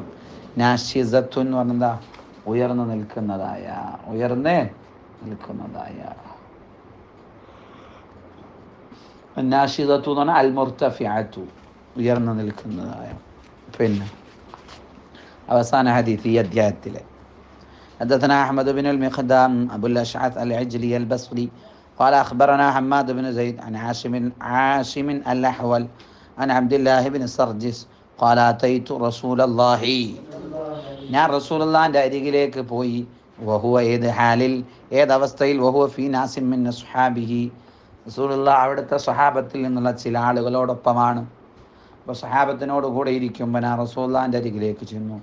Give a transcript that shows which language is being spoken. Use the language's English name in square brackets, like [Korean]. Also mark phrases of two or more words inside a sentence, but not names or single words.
[Malayalam] നാഷിസത്തുൻ എന്ന് പറഞ്ഞാൽ ഉയർന്നു നിൽക്കുന്നതായ, ഉയർന്നേ നിൽക്കുന്നതായ. നാഷിദത്തു എന്ന് പറഞ്ഞാൽ [Arabic] المرتفعة, [Malayalam] ഉയർന്നു നിൽക്കുന്നതായ. പിന്നെ അവസാന ഹദീസ് ഈ അധ്യായത്തിലെ. [Arabic] حدثنا أحمد بن المقدام أبو الأشعث العجلي البصري قال أخبرنا حماد بن زيد عن عاصم الأحول عن عبد الله بن سرجس قال أتيت رسول الله, [Malayalam] ഞാൻ റസൂലുള്ളാഹിന്റെ അരികിലേക്ക് പോയി. വഹുവ, ഏത് ഹാലിൽ, ഏതവസ്ഥയിൽ? [Arabic] وهو في ناس من أصحابه, [Malayalam] റസൂലുള്ളാഹി അവിടുത്തെ സ്വഹാബത്തിൽ നിന്നുള്ള ചില ആളുകളോടൊപ്പമാണ്. അപ്പോൾ സ്വഹാബത്തിനോട് കൂടെ ഇരിക്കുമ്പോൾ ഞാൻ റസൂലുള്ളാഹിന്റെ അരികിലേക്ക് ചെന്നു.